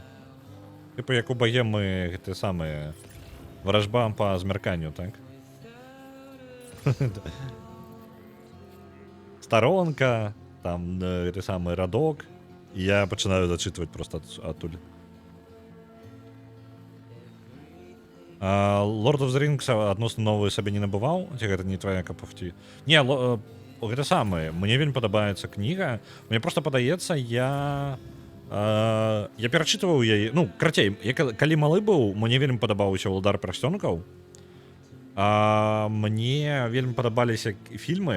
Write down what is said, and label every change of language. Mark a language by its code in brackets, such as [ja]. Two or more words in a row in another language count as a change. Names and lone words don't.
[be] Типа як у багемы гэты самыя варажбам па змярканню, так? Старонка, там гэты самы радок, і я пачынаю зачытваць просто адтуль. Lord of the Rings адносна новы сабе не набываў, ці гэта не твая капуфці? Не, гэта самае, мне вельмі падабаецца кніга. Мне просто падаецца, я перачытваў яе, ну, карацей, калі малы быў, мне вельмі падабаўся ўладар прасцёнкаў. Мне вельмі падабаліся фільмы.